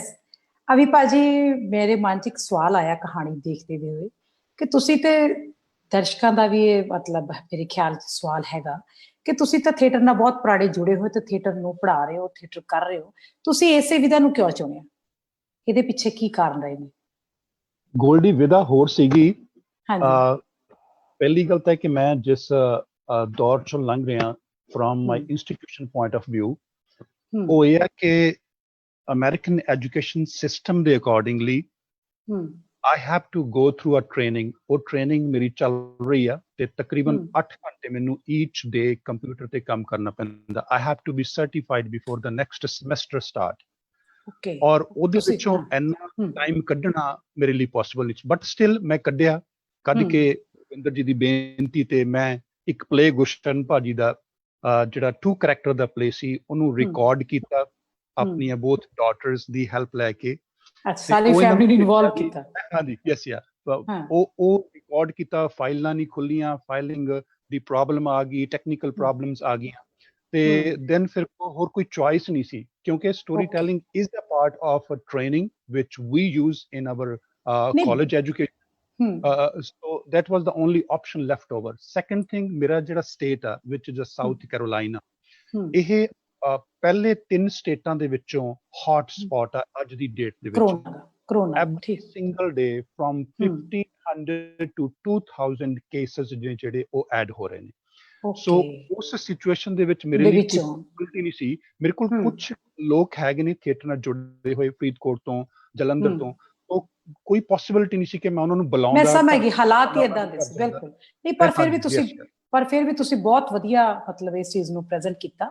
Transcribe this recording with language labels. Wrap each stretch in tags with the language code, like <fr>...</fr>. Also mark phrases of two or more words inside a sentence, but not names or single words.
<pa>ਅਭੀ ਭਾਜੀ, ਮੇਰੇ ਮਨ 'ਚ ਇੱਕ ਸਵਾਲ ਆਇਆ ਕਹਾਣੀ ਦੇਖਦੇ ਹੋਏ ਕਿ ਤੁਸੀਂ ਤੇ ਦਰਸ਼ਕਾਂ ਦਾ ਵੀ ਇਹ ਮਤਲਬ ਮੇਰੇ ਖਿਆਲ 'ਚ ਸਵਾਲ ਹੈਗਾ ਕਿ ਤੁਸੀਂ ਤਾਂ ਥੀਏਟਰ ਨਾਲ ਬਹੁਤ ਪੁਰਾਣੇ ਜੁੜੇ ਹੋਏ ਤੇ ਥੀਏਟਰ ਨੂੰ ਪੜ੍ਹਾ ਰਹੇ ਹੋ, ਥੀਏਟਰ ਕਰ ਰਹੇ ਹੋ, ਤੁਸੀਂ ਇਸੇ ਵਿਧਾ ਨੂੰ ਕਿਉਂ ਚੁਣਿਆ? ਇਹਦੇ ਪਿੱਛੇ ਕੀ ਕਾਰਨ ਰਹੇ ਨੇ? ਗੋਲਡੀ, ਵਿਧਾ ਹੋਰ ਸੀਗੀ। ਹਾਂਜੀ। ਪਹਿਲੀ ਗੱਲ ਤਾਂ ਕਿ ਮੈਂ ਜਿਸ ਦੌਰ ਚੋਂ ਲੰਘ ਰਿਹਾ</pa> <en>from my institution point of view,</en> <pa>ਉਹ ਇਹ ਹੈ ਕਿ</pa> <en>American education system ਦੇ accordingly I have to go through a training।</en> <pa>ਉਹ training ਮੇਰੀ ਚੱਲ ਰਹੀ ਆ ਤੇ ਤਕਰੀਬਨ 8 ਘੰਟੇ ਮੈਨੂੰ</pa> <en>each day</en> <pa>ਕੰਪਿਊਟਰ ਤੇ ਕੰਮ ਕਰਨਾ ਪੈਂਦਾ।</pa> <en>I have to be certified before the next semester start।</en> <pa>ਓਕੇ। ਔਰ ਉਹਦੇ ਵਿੱਚੋਂ ਇੰਨਾ ਟਾਈਮ ਕੱਢਣਾ ਮੇਰੇ ਲਈ ਪੋਸੀਬਲ ਨਹੀਂ,</pa> <en>but still</en> <pa>ਮੈਂ ਕੱਢ ਕੇ ਰਵਿੰਦਰ ਜੀ ਦੀ ਬੇਨਤੀ ਤੇ ਮੈਂ ਇੱਕ ਪਲੇ ਗੁਸ਼ਟਨ ਭਾਜੀ ਦਾ ਜਿਹੜਾ 2 ਕਰੈਕਟਰ ਦਾ ਪਲੇ ਸੀ ਉਹਨੂੰ ਰਿਕਾਰਡ ਕੀਤਾ ਆਪਣੀਆਂ</pa> <en>both daughters</en> <pa>ਦੀ ਹੈਲਪ ਲੈ ਕੇ। ਸਾਰੀ ਫੈਮਿਲੀ ਨੂੰ ਇਨਵੋਲਵ ਕੀਤਾ।</pa> <en>ਹਾਂਜੀ, yes ya.</en> <pa>ਉਹ ਰਿਕਾਰਡ ਕੀਤਾ, ਫਾਈਲਾਂ ਨਹੀਂ ਖੁੱਲੀਆਂ, ਫਾਈਲਿੰਗ ਦੀ ਪ੍ਰੋਬਲਮ ਆ ਗਈ,</pa> <en>technical problems</en> <pa>ਆ ਗਈਆਂ ਤੇ ਦੈਨ ਫਿਰ ਹੋਰ ਕੋਈ ਚੁਆਇਸ ਨਹੀਂ ਸੀ ਕਿਉਂਕਿ</pa> <en>story telling is a part of a training which we use in our college education. So that was the only option left over। Second thing,</en> <pa>ਮੇਰਾ ਜਿਹੜਾ ਸਟੇਟ ਆ</pa> <en>which is</en> <pa>ਸਾਊਥ ਕੈਰੋਲਾਈਨਾ, ਇਹ ਪਹਿਲੇ 3 ਸਟੇਟਾਂ ਦੇ ਵਿੱਚੋਂ</pa> <en>hot spot</en> <pa>ਆ ਅੱਜ ਦੀ ਡੇਟ ਦੇ ਵਿੱਚ।</pa> <en>ਕਰੋਨਾ every single day from 1500 to 2000 cases</en> <pa>ਜਿਹੜੇ ਉਹ ਐਡ ਹੋ ਰਹੇ ਨੇ। ਸੋ ਉਸ ਸਿਚੁਏਸ਼ਨ ਦੇ ਵਿੱਚ ਮੇਰੇ ਲਈ ਕੋਈ ਪੋਸਿਬਿਲਿਟੀ ਨਹੀਂ ਸੀ। ਮੇਰੇ ਕੋਲ ਕੁਝ ਲੋਕ ਹੈਗੇ ਨੇ ਥੀਏਟਰ ਨਾਲ ਜੁੜੇ ਹੋਏ ਫਰੀਦਕੋਟ ਤੋਂ, ਜਲੰਧਰ ਤੋਂ, ਕੋਈ ਪੋਸਿਬਿਲਿਟੀ ਨਹੀਂ ਸੀ ਕਿ ਮੈਂ ਉਹਨਾਂ ਨੂੰ ਬੁਲਾਉਂਦਾ। ਮੈਂ ਸਮਝ ਗਈ, ਹਾਲਾਤ ਹੀ ਇਦਾਂ ਦੇ ਸੀ। ਬਿਲਕੁਲ ਨਹੀਂ, ਪਰ ਫਿਰ ਵੀ ਤੁਸੀਂ ਬਹੁਤ ਵਧੀਆ ਮਤਲਬ ਇਸ ਚੀਜ਼ ਨੂੰ ਪ੍ਰੈਜ਼ੈਂਟ ਕੀਤਾ।</pa>